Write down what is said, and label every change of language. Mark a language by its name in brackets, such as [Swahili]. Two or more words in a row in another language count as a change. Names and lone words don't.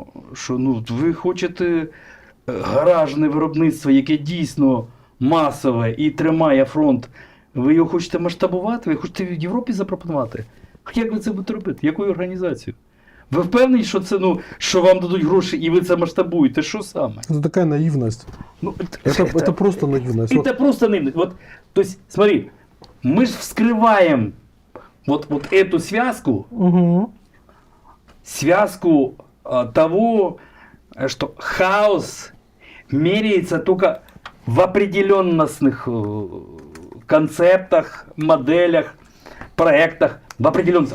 [Ukrainian] Що ви хочете гаражне виробництво, яке дійсно масове і тримає фронт, ви його хочете масштабувати, ви хочете в Європі запропонувати? Як ви це будете робити? Якою організацією? Ви впевнені, що це, що вам дадуть гроші і ви це масштабуєте? Що саме? [Russian] Это такая наивность. Это просто наивность. Это просто наивность. То есть, смотри, мы же вскрываем вот эту связку, связку того, что хаос меряется только в определенностных концептах, моделях, проектах, в определенности.